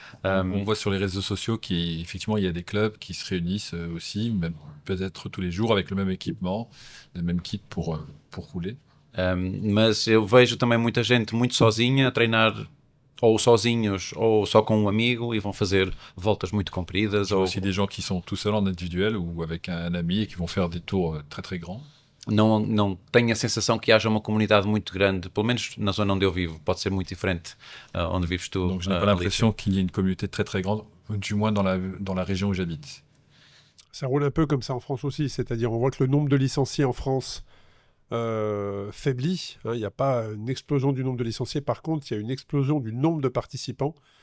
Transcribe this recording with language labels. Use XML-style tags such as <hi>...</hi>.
<fr>On voit sur les réseaux sociaux qu'effectivement, il y a des clubs qui se réunissent aussi, même peut-être tous les jours avec le même équipement, le même kit pour rouler.</fr> <pt>Mas eu vejo também muita gente muito sozinha a treinar ou sozinhos ou só com um amigo e vão fazer voltas muito compridas.</pt> <fr>Ou aussi des gens qui sont tout seuls en individuel ou avec un ami et qui vont faire des tours très très grands.</fr> <pt>Não tenho a sensação que haja uma comunidade muito grande, pelo menos na zona onde eu vivo. Pode ser muito diferente onde vives tu.</pt> <fr>Donc je n'ai pas l'impression qu'il y ait une communauté très très grande, du moins dans la région où j'habite. Ça roule un peu comme ça en France aussi, c'est-à-dire on voit que le nombre de licenciés en France faiblit. Il n'y a pas une explosion du nombre de licenciés, par contre il y a une explosion du nombre de participants.</fr>